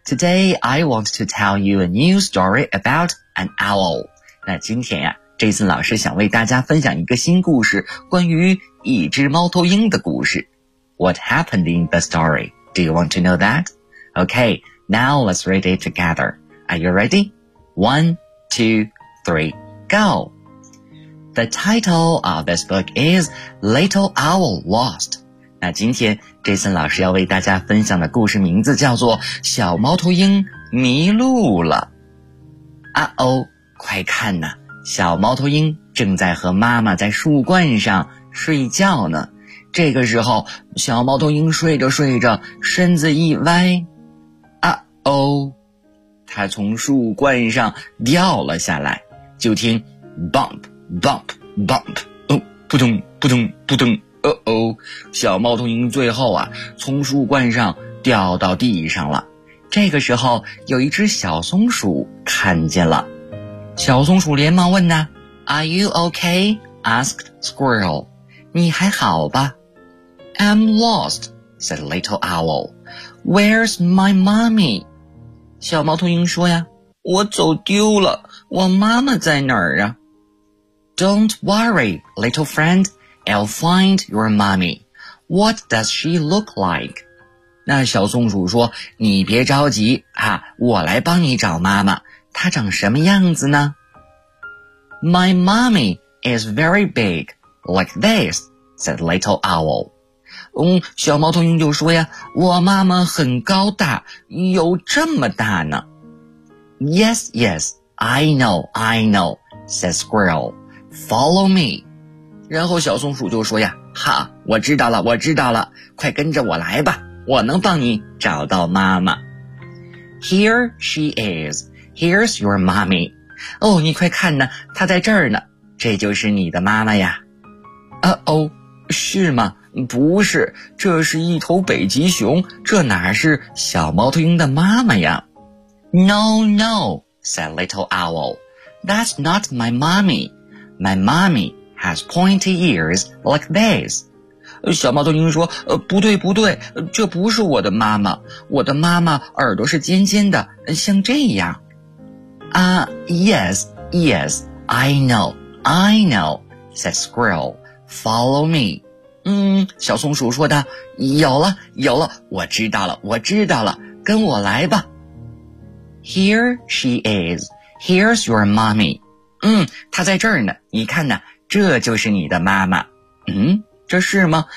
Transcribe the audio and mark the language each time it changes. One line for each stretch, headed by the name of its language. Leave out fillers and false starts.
English: Today, I want to tell you a new story about an owl.
Chinese: 那今天呀、啊、,Jason 老师想为大家分享一个新故事，关于一只猫头鹰的故事。
English: What happened in the story? Do you want to know that? Okay, now let's read it together. Are you ready? 1, 2, 3, go. The title of this book is Little Owl Lost.
Chinese: 那今天 Jason 老师要为大家分享的故事名字叫做小猫头鹰迷路了。 Uh-oh, 快看呐，小猫头鹰正在和妈妈在树冠上睡觉呢。这个时候小猫头鹰睡着睡着身子一歪。Uh-oh, 他从树冠上掉了下来，就听
English: bump bump bump，
Chinese: 哦，扑通扑通扑通，哦哦，小猫头鹰最后啊从树冠上掉到地上了。这个时候有一只小松鼠看见了，小松鼠连忙问呢，
English: Are you okay? Asked Squirrel，
Chinese: 你还好吧？
English: I'm lost, said Little Owl. Where's my mommy?
Chinese: 小猫头鹰说呀，我走丢了，我妈妈在哪儿啊？
English: Don't worry, little friend, I'll find your mommy. What does she look like?
Chinese: 那小松鼠说，你别着急啊，我来帮你找妈妈，她长什么样子呢？
English: My mommy is very big, like this, said Little Owl.
Chinese: 小猫头鹰就说呀，我妈妈很高大，有这么大呢。
English: Yes, yes, I know, said Squirrel. Follow me.
Chinese: 然后小松鼠就说呀，哈，我知道了，我知道了，快跟着我来吧。我能帮你找到妈妈。
English: Here she is. Here's your mommy.
Chinese: 哦，你快看呢，她在这儿呢。这就是你的妈妈呀。Uh-oh, 是吗？不是，这是一头北极熊，这哪是小猫头鹰的妈妈呀？
English: No, no, said Little Owl. That's not my mommy. My mommy has pointy ears like this.
Chinese: 小猫头鹰说，不对不对，这不是我的妈妈，我的妈妈耳朵是尖尖的，像这样。
English: Yes, yes, I know, said Squirrel, follow me.
Chinese: 小松鼠说的，有了有了，我知道了我知道了，跟我来吧。
English: Here she is, here's your mommy.
Chinese: 她在这儿呢，你看呢，这就是你的妈妈。这是吗？